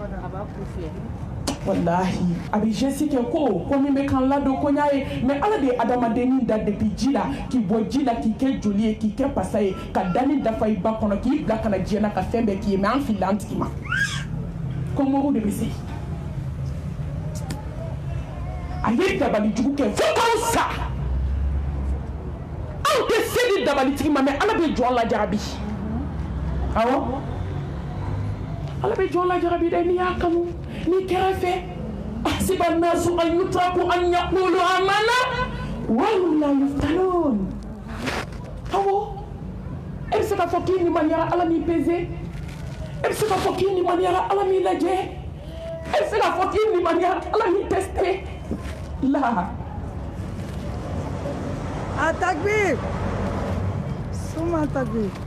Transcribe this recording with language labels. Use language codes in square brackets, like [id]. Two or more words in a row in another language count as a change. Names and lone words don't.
[bm] walahi a bɛ geste kɛ ko min bɛ kan ladon ko n y'a ye mais ala de ye adamadennin da depuis ji la k'i bɔ ji la k'i kɛ joli ye k'i kɛ pasa ye ka dani dafa i ba kɔnɔ k'i bila ka na diɲɛ na ka fɛn bɛɛ k'i ye mais an filila an tigi ma ko mɔgɔw de bɛ se a ye dabalijugu kɛ fo k'aw sa aw tɛ se di dabalitigi ma mais ala bɛ jɔn lajarabi awɔ ala bɛ jɔn lajarabi dɛ n'i y'a kanu n'i kɛra fɛ [ar] أحسب الناس أن يتركوا أن يقولوا آمنا وهم لا يفتنون [bm] awɔ e bɛ se ka fɔ k'i limaniyara ala m'i pesé e bɛ se ka fɔ k'i limaniyara ala m'i lajɛ e bɛ se ka fɔ k'i limaniyara ala m'i testé la a takbir suma takbir